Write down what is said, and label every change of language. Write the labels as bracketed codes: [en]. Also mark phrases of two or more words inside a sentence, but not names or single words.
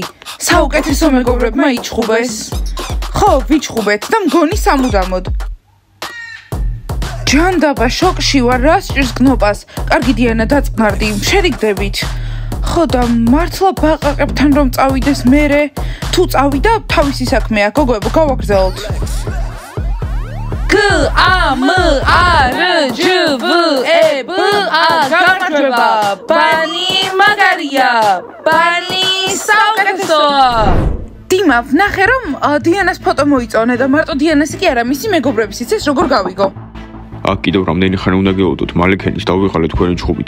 [ka] საუკეთესო მეგობრებმა იჩხუბეს. ხო, ვიჩხუბეთ და მგონი სამუდამოდ. ჯანდაბა, შოკში ვარ, რა სჭირს კნოპას? კარგი დიანა, დაწყნარდი, შერიგდებით. ხო და მართლა ბაყაყებთან რომ წავიდეს მერე? თუ წავიდა, თავისი საქმეა, გოგოებო, გავაგრძელოთ. G-A-M-A-R-J-V-E-B-A გამარჯვება. ბანი მაგარია, ბანი საუკეთესოა. დიმა, ვნახე რომ დიანას ფოტო მოიწონე და მარტო დიანასი კი არა, მისი მეგობრების იცეს როგორ გავიგო. აქ კიდევ რამდენი ხანი უნდა გეოდოთ, მალე ქენის დავიღალეთ თქვენი ჩხუბით.